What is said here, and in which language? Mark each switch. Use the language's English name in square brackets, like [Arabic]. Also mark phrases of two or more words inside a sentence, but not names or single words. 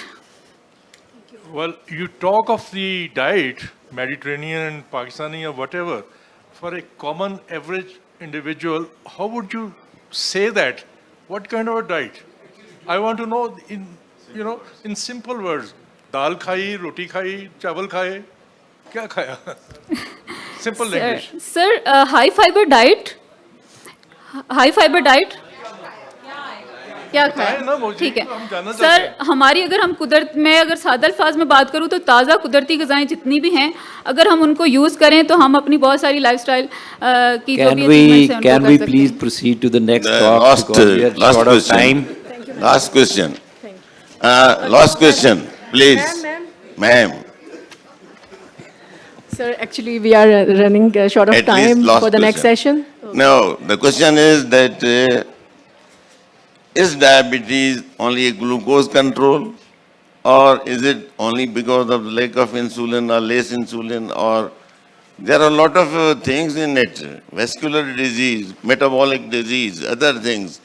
[English] Well, you talk of the diet, Mediterranean, Pakistani or whatever, for a common average individual, how would you say that? What kind of a diet? I want to know in simple words. [Urdu] دال کھائی، روٹی کھائی، چاول کھائی، کیا کھایا? [English] Simple language. Sir, high fiber diet. [Urdu] क्या बताएं खाया نا مجھے, ٹھیک ہے ہم جاننا چاہتے सर हैं। ہماری اگر ہم قدرت میں اگر سادہ الفاظ میں بات کروں تو تازہ قدرتی غذائیں جتنی بھی ہیں اگر ہم ان کو یوز کریں تو ہم اپنی بہت ساری لائف اسٹائل کی جو بھی اچیومنٹس ہیں ان کو [English] Can [Urdu] कर [English] we [Urdu] सकते [English] please [Urdu] हैं [English] proceed to the next The talk last, because we are last short of question. time. Last question. Last question, please. Ma'am, Sir, actually, we are running short of at least time last for the next question. session. No, the question is that is diabetes only a glucose control, or is it only because of the lack of insulin or less insulin, or there are a lot of things in it, vascular disease, metabolic disease, other things.